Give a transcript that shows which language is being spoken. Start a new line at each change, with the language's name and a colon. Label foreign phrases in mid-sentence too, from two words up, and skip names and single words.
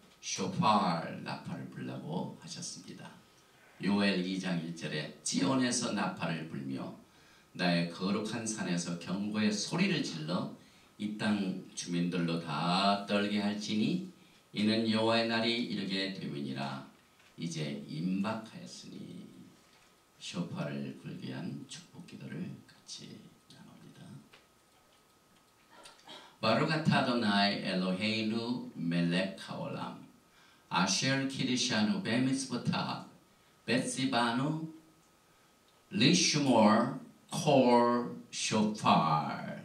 Korean: 쇼파르 나팔을 불라고 하셨습니다. 요엘 2장 1절에 지온에서 나팔을 불며 나의 거룩한 산에서 경고의 소리를 질러 이 땅 주민들로 다 떨게 할지니 이는 여호와의 날이 이르게 됨이니라. 이제 임박하였으니 쇼파를 불게 위한 축복 기도를 같이 나눕니다.
Hebrew: ברוך אתה אדוני אלוהינו מלך העולם אשר קדשנו במצוותיו וצונו לשמוע קול שופר.